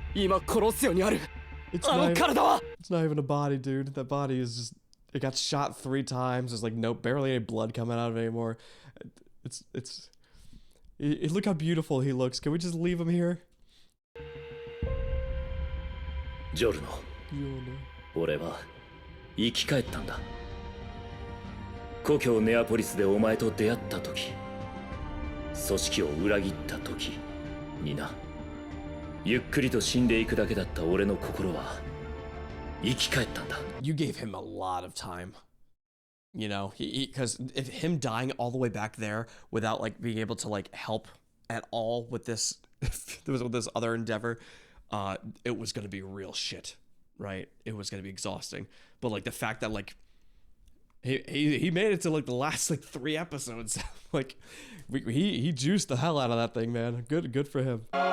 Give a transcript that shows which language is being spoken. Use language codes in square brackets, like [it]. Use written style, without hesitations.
[ja] 今コロッセオにある [en] It's あ not, [ja] の体は [en] it's not even a body, dude. That body is just, it got shot 3 times. There's like barely any blood coming out of it anymore. Look how beautiful he looks. Can we just leave him here? [ja] ジョルノ [en] Giorno. [ja] 俺は生き返ったんだ故郷ネアポリスでお前と出会った時組織を裏切った時になゆっくりと死んでいくだけだった俺の心は生き返ったんだ [en] You gave him a lot of time. You know, because if him dying all the way back there without like being able to like help at all with this, with this other endeavor, it was gonna be real shit, right? It was gonna be exhausting. But like the fact that like he made it to like the last like 3 episodes, like he juiced the hell out of that thing, man. Good for him.